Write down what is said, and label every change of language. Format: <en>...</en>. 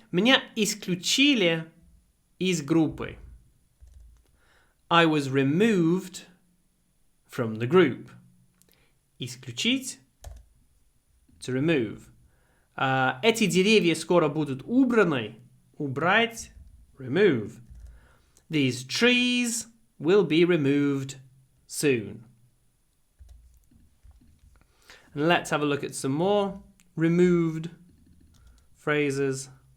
<ru>Меня исключили из группы.</ru> <en>I was removed from the group.</en> <ru>Исключить,</ru> <en>to remove.</en> <ru>Эти деревья скоро будут убраны. Убрать,</ru> <en>remove. These trees will be removed soon. And let's have a look at some more removed phrases.</en>